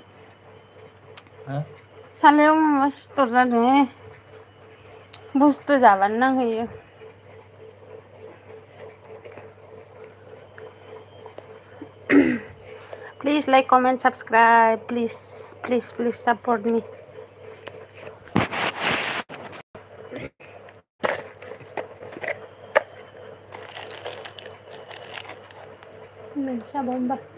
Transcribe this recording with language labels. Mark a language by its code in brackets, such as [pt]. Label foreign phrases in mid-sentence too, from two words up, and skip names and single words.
[brx] हा? सालायाव माबा सिथर जादों बुस्थु जाबानो नांहैयो। [en] Please like, comment, subscribe. Please support me. Minsa bomba.